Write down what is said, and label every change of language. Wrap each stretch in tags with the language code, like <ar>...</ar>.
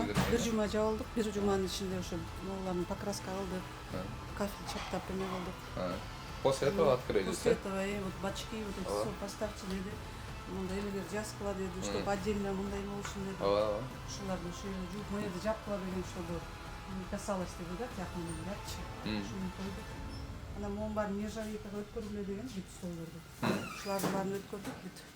<ky>Бир жума жабылдык, бир жуманын ичинде ошо могуларды покраска кылдык, кафель чаптап эме кылдык.</ky> <ru>После этого открылись. После этого вот бачки вот эти все поставьте</ru> <ky>деди. Мындай эмелер жазгыла деди,</ky> <ru>чтобы отдельно</ru> <ky>мындай болушун деди. Ушуларды ошо жууп мыйды жапкыла деген</ky> <ru>чтобы не касалось</ru> <ky>деди да, тияктан жапчы. Ушуну койдук. Анан монун баарын нержавейкага өткөргүлө деген бүт столдорду. Ушулардын баарын өткөрдүк бүт.</ky>